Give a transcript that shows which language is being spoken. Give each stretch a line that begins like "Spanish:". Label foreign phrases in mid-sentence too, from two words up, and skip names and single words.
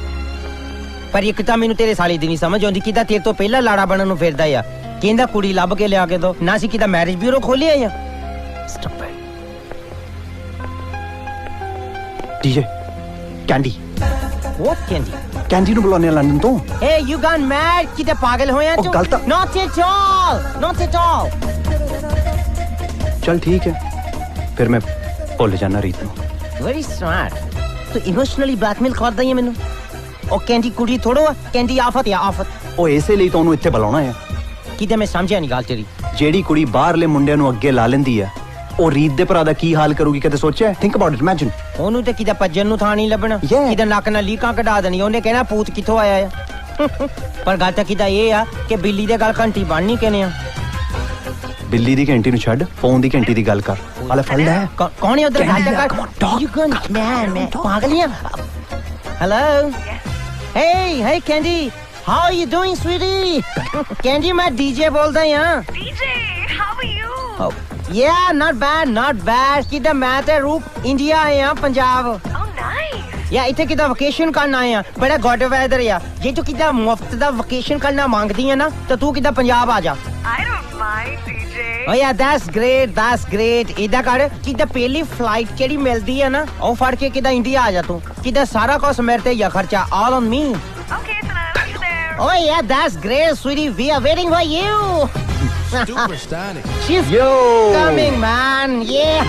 Punjabi: ਪਰ ਇੱਕ ਤਾਂ ਮੈਨੂੰ ਤੇਰੇ ਸਾਲੇ ਦੀ ਨਹੀਂ ਸਮਝ ਆਉਂਦੀ ਕਿਦਾ ਤੇਰੇ ਤੋਂ ਪਹਿਲਾਂ ਲਾੜਾ ਬਣਨ ਨੂੰ ਫਿਰਦਾ ਆ ਕਹਿੰਦਾ ਕੁੜੀ ਲੱਭ ਕੇ ਲਿਆ ਕੇ ਦੋ ਨਾ ਸੀ ਕਿਦਾ
English: marriage bureau
Punjabi: ਖੋਲਿਆ ਆ
English: stop it
Punjabi: ਡੀਜੇ ਕੈਂਡੀ
English: What Candy
Punjabi: ਕੈਂਡੀ ਨੂੰ ਬੁਲਾਉਂਦੇ ਆ ਲੰਡਨ ਤੋਂ
English: Hey, you gone mad?
Punjabi: ਕਿਤੇ ਪਾਗਲ ਹੋਇਆ ਤੂੰ? ਗਲਤ
English: Not at all. Not at all.
Punjabi: ਚਲ ਠੀਕ ਹੈ ਫਿਰ ਮੈਂ ਭੁੱਲ ਜਾਣਾ ਰੀਤ ਨੂੰ
English: Very smart.
Punjabi: ਤੂੰ
English: emotionally blackmail
Punjabi: ਕਰਦਾ ਹੈ ਮੈਨੂੰ। ਉਹ ਕੈਂਡੀ ਕੁੜੀ ਥੋੜੋ ਆ, ਕੈਂਡੀ ਆਫਤ ਆ ਆਫਤ। ਉਹ ਇਸੇ ਲਈ ਤਾਂ ਉਹਨੂੰ ਇੱਥੇ ਬੁਲਾਉਣਾ ਆ ਕਿਤੇ ਮੈਂ ਸਮਝਿਆ ਨਹੀਂ ਗੱਲ ਤੇਰੀ। ਜਿਹੜੀ ਕੁੜੀ ਬਾਹਰਲੇ ਮੁੰਡਿਆਂ ਨੂੰ ਅੱਗੇ ਲਾ ਲੈਂਦੀ ਆ ਉਹ ਰੀਤ ਦੇ ਭਰਾ ਦਾ ਕੀ ਹਾਲ ਕਰੂਗੀ ਕਦੇ ਸੋਚਿਆ
English: think about it imagine
Punjabi: ਉਹਨੂੰ ਤੇ ਕਿਤੇ ਭੱਜਣ ਨੂੰ ਥਾਂ ਨਹੀਂ ਲੱਭਣਾ ਕਿਤੇ ਨੱਕ ਨਾਲ ਲੀਕਾਂ ਕਢਾ ਦੇਣੀ ਉਹਨੇ ਕਹਿਣਾ ਭੂਤ ਕਿੱਥੋਂ ਆਇਆ ਆ ਪਰ ਗੱਲ ਤਾਂ ਕਿਦਾ ਇਹ ਆ ਕਿ ਬਿੱਲੀ ਦੇ ਗੱਲ ਘੰਟੀ ਬਣਨੀ ਕਿਨੇ ਆ ਬਿੱਲੀ ਦੀ ਘੰਟੀ ਨੂੰ ਛੱਡ ਫੋਨ ਦੀ ਘੰਟੀ ਦੀ ਗੱਲ ਕਰ ਹਾਲੇ ਫੜ ਲੈ ਕੌਣ ਹੈ ਉਧਰ ਗੱਲ ਕਰ
English: you gone
Punjabi: ਮੈਂ ਪਾਗਲੀਆਂ ਹੈਲੋ
English: hey Candy how are you doing sweetie Candy
Punjabi: ਮੈਂ DJ ਬੋਲਦਾ ਹਾਂ
English: DJ how are you yeah not bad
Punjabi: ਕਿਦਾ ਮੈਂ ਤੇ ਰੂਪ ਇੰਡੀਆ ਆਇਆ ਪੰਜਾਬ
English: oh nice
Punjabi: ਯਾ ਇੱਥੇ ਕਿਦਾ ਵਕੇਸ਼ਨ ਕਰਨ ਆਏ ਆ ਬੜਾ
English: good weather
Punjabi: ਆ ਜੇ ਤੂੰ ਕਿਦਾ ਮੁਫਤ ਦਾ ਵਕੇਸ਼ਨ ਕਰਨਾ ਮੰਗਦੀ ਆ ਨਾ ਤਾਂ ਤੂੰ ਕਿਦਾ ਪੰਜਾਬ ਆ ਜਾ
English: I don't mind DJ oh yeah that's great
Punjabi: ਇਹਦਾ ਕਰ ਕਿਦਾ ਪਹਿਲੀ ਫਲਾਈਟ ਕਿਹੜੀ ਮਿਲਦੀ ਆ ਨਾ ਉਹ ਫੜ ਕੇ ਕਿਦਾ ਇੰਡੀਆ ਆ ਜਾ ਤੂੰ ਕਿਦਾ ਸਾਰਾ ਕੁਝ ਮੇਰੇ ਤੇ ਹੀ ਆ ਖਰਚਾ
English: all on me okay so I'll see you there oh yeah that's great sweetie we are waiting for you Superstar. she's coming man yeah